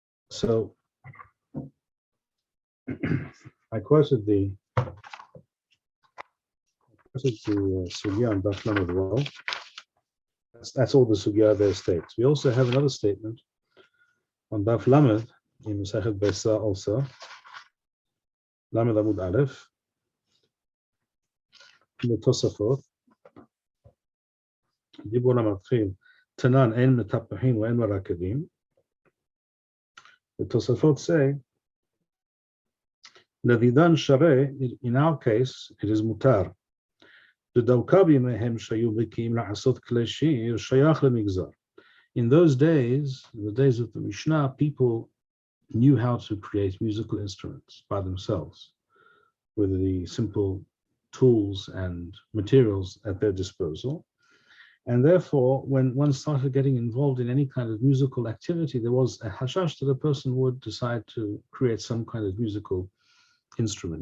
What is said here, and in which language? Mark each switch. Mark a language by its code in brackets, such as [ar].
[en] So I quoted the sugya on Daf Lamed as well. That's all the sugya there states. We also have another statement on Daf Lamed in Masechet Besa also, Lamed Amud Aleph, in the Tosafot. [he] דיבור המתחיל, תנן אין מטפחים ואין מרקדים. [en] The Tosafot say, [he] לדידן שרה, [en] in our case, it is מותר. [he] דווקא בימיהם שהיו בקיאים לעשות כלי שיר, שייך למגזר. [en] In those days, in the days of the Mishnah, people knew how to create musical instruments by themselves with the simple tools and materials at their disposal. And therefore, when one started getting involved in any kind of musical activity, there was a hashash that a person would decide to create some kind of musical instrument.